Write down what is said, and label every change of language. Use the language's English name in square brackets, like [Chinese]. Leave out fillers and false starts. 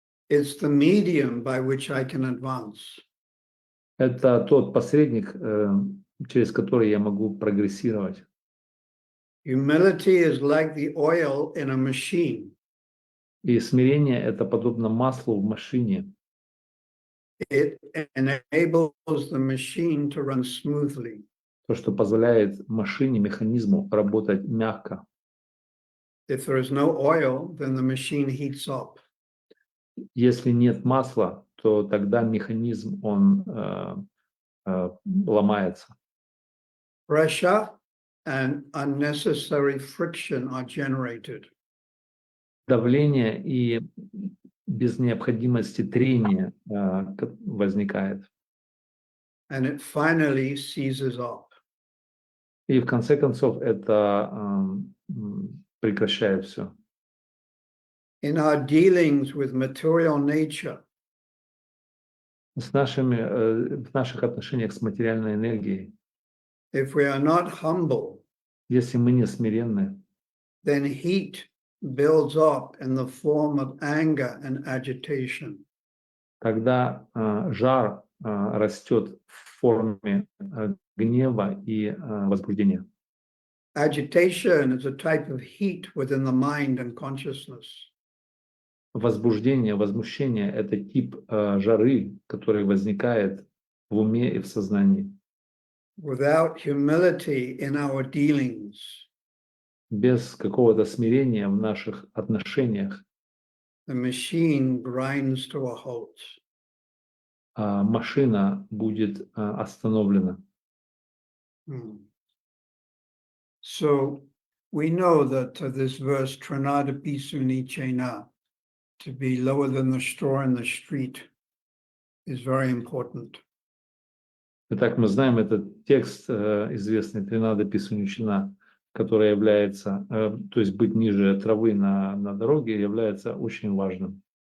[English] It's the medium by which I can advance. [Russian] Это тот посредник, через который я могу прогрессировать. [English] Humility is like the oil in a machine. [Russian] И смирение это подобно маслу в машине. [English] It enables the machine to run smoothly. [Russian] то, что позволяет машине, механизму работать мягко. [English] If there is no oil, then the machine heats up. [Russian] Если нет масла, то тогда механизм, он ломается. [English] Pressure and unnecessary friction are generated. [Russian] Давление и без необходимости трения возникает. [English] And it finally seizes up. [Russian] И в конце концов это прекращает все. [English] In our dealings with material nature, [Russian] В наших отношениях с материальной энергией, [English] if we are not humble, [Russian] если мы не смиренны, [English] then heat builds up in the form of anger and agitation. [Russian] тогда жар растет в форме гнева и возбуждения. [English] Agitation is a type of heat within the mind and consciousness. [Russian] Возбуждение, возмущение – это тип жары, который возникает в уме и в сознании. [English] Without humility in our dealings, [Russian] Без какого-то смирения в наших отношениях [English] the machine grinds to a halt. [Russian] машина будет остановлена. [English] So we know that this verse, Tranada Pisuni Chena, to be lower than the straw in the street, is very important. [Russian] Итак, мы знаем этот текст, известный Тринада Писуничина, который является, то есть быть ниже травы на дороге, является очень важным.